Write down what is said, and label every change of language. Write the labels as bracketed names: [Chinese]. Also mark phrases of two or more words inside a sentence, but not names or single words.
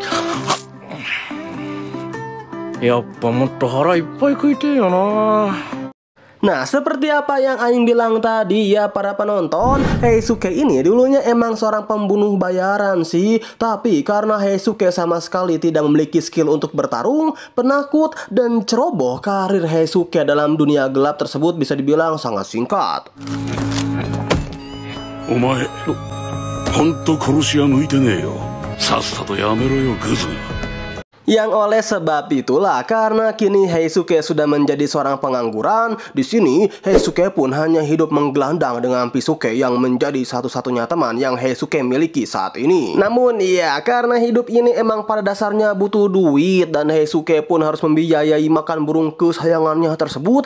[Indonesian] Nah, seperti apa yang Aing bilang tadi ya para penonton, Heisuke ini dulunya emang seorang pembunuh bayaran sih. Tapi karena Heisuke sama sekali tidak memiliki skill untuk bertarung, penakut dan ceroboh, karir Heisuke dalam dunia gelap tersebut bisa dibilang sangat singkat. [Japanese] お前、ほんと殺しは向いてねえよ. さっさと辞めろよ、グズ. [Indonesian] Yang oleh sebab itulah, karena kini Heisuke sudah menjadi seorang pengangguran, di sini Heisuke pun hanya hidup menggelandang dengan Pisuke yang menjadi satu-satunya teman yang Heisuke miliki saat ini. Namun ya, karena hidup ini emang pada dasarnya butuh duit dan Heisuke pun harus membiayai makan burung kesayangannya tersebut.